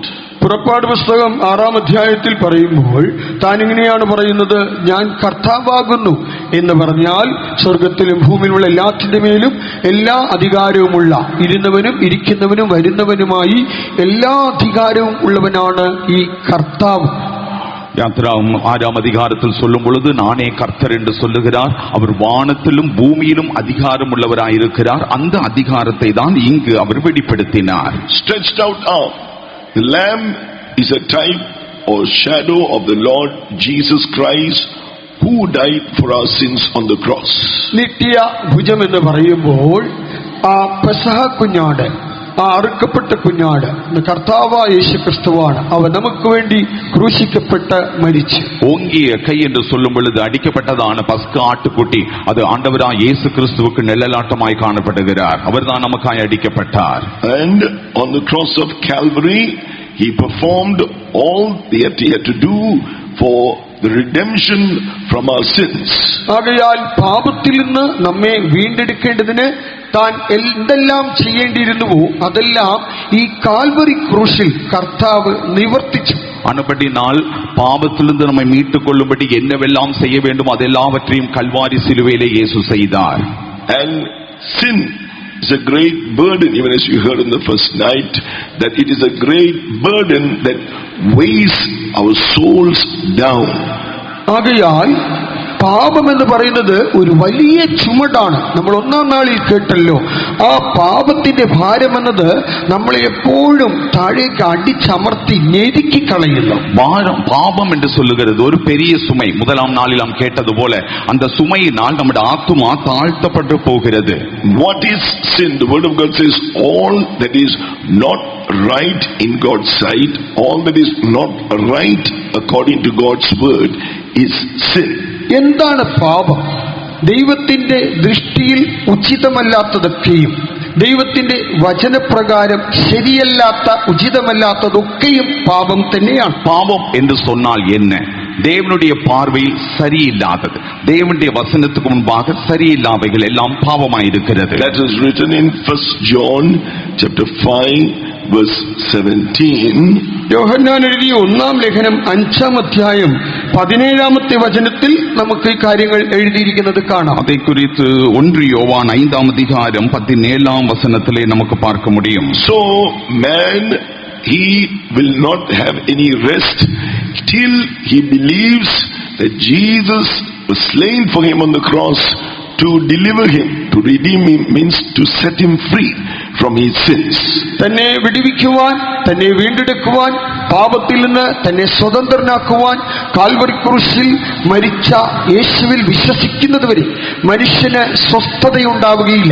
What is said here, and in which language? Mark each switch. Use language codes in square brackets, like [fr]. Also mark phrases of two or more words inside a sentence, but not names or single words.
[ml] പുറപ്പാട് പുസ്തകം 6-ാം അധ്യായത്തിൽ പറയുമ്പോൾ താൻ ഇങ്ങനെയാണ് പറയുന്നത്, ഞാൻ കർത്താവാകുന്നു എന്ന് പറഞ്ഞാൽ സ്വർഗത്തിലും ഭൂമിയിലുള്ള എല്ലാറ്റിന്റെ മേലും എല്ലാ അധികാരവുമുള്ള, ഇരുന്നവനും ഇരിക്കുന്നവനും വരുന്നവനുമായി എല്ലാ അധികാരവും ഉള്ളവനാണ് ഈ കർത്താവ്. [ta] யாத்திராம் 6ஆம் அதிகாரத்தில் சொல்லும் பொழுது நானே கர்த்தர் என்று சொல்லுகிறார். அவர் வானத்திலும் பூமியிலும் அதிகாரம் உள்ளவராயிருக்கிறார். அந்த அதிகாரத்தை தான் இங்கு அவர் வெளிப்படுத்தினார். [en] Stretched out arm. The lamb is a type or shadow of the Lord Jesus Christ who died for our sins on the cross. [ml] നീട്ടിയ ഭുജം എന്ന് പറയുമ്പോൾ ആ പെസഹ കുഞ്ഞാട്, ആ അറുക്കപ്പെട്ട കുഞ്ഞാട് കർത്താവായ യേശുക്രിസ്തുവാണ്. അവൻ നമുക്ക് വേണ്ടി ക്രൂശിക്കപ്പെട്ട് മരിച്ചു. [ta] ஓங்கிய கை என்று சொல்லும் பொழுது அடிக்கப்பட்டதான பஸ்கா ஆட்டுக்குட்டி அது ஆண்டவராய் இயேசு கிறிஸ்துவுக்கு நிழலாட்டமாய் காணப்படுகிறார். அவர்தான் நமக்காய் அடிக்கப்பட்டார். [en] And on the cross of Calvary he performed all that he had to do for the redemption from our sins. [ml] ആകയാൽ പാപത്തിൽ നിന്ന് നമ്മെ വീണ്ടെടുക്കേണ്ടതിന് താൻ എന്തെല്ലാം ചെയ്യേണ്ടിയിരുന്നുവോ അതെല്ലാം ഈ കാൽവറി ക്രൂശിൽ കർത്താവ് നിവർത്തിച്ചു. [ta] ஆனபடினால் பாவத்திலிருந்து நம்மை மீட்டுக் கொள்ளும்படி என்னவெல்லாம் செய்ய வேண்டும் அதெல்லாவற்றையும் கல்வாரி சிலுவையிலே இயேசு செய்தார். [en] And sin is a great burden, even as you heard in the first night, that it is a great burden that weighs our souls down. [ml] ആകയാൽ പാപം എന്ന് പറയുന്നത് ഒരു വലിയ ചുമടാണ്. നമ്മൾ 1-ാം നാളിൽ കേട്ടല്ലോ, ആ പാപത്തിന്റെ ഭാരം എന്നത് നമ്മളെ എപ്പോഴും താഴേക്ക് അടിച്ചമർത്തി ഞെരുക്കി കളയുന്നു. [ta] பாவம் என்று சொல்லுகிறது ஒரு பெரிய சுமை. 1ஆம் நாளில் நாம் கேட்டது போல அந்த சுமையினால் நம்முடைய ஆத்துமா தாழ்த்தப்பட்டு போகிறது. [en] What is sin? The word of God says all that is not right in God's sight, all that is not right according to God's word is sin. [ml] എന്താണ് പാപം? ദൈവത്തിന്റെ ദൃഷ്ടിയിൽ ഉചിതമല്ലാത്തതൊക്കെയും ദൈവത്തിന്റെ വചനപ്രകാരം ശരിയല്ലാത്ത ഉചിതമല്ലാത്തതൊക്കെയും പാപം തന്നെയാണ്. [ta] பாவம் என்று சொன்னால் என்ன? தேவனுடைய பார்வையில் சரியில்லாதது, தேவனுடைய வசனத்துக்கு முன்பாக சரியில்லாதவைகள் எல்லாம் பாவமாயிருக்கிறது. [en] That is written in 1 John chapter 5 verse 17. [ml] യോഹന്നാൻ എഴുതിയ 1-ാം ലേഖനം 5-ാം അധ്യായം 17-ാമത്തെ വചനത്തിൽ നമുക്ക് ഈ കാര്യങ്ങൾ എഴുതിയിരിക്കുന്നത് കാണാം. [ta] அதை குறித்து 1 யோவான் 5ஆம் அதிகாரம் 17ஆம் வசனத்திலே நமக்கு பார்க்க முடியும். [en] So man, he will not have any rest till he believes that Jesus was slain for him on the cross to deliver him, to redeem him, means to set him free from his sins. [ml] തന്നെ വിടുവിക്കുവാൻ, തന്നെ വീണ്ടെടുക്കുവാൻ, പാപത്തിൽ നിന്ന് തന്നെ സ്വതന്ത്രനാക്കുവാൻ കാൽവരി ക്രൂശിൽ മരിച്ച യേശുവിൽ വിശ്വസിക്കുന്നതുവരെ മനുഷ്യന് സ്വസ്ഥതയുണ്ടാവുകയില്ല.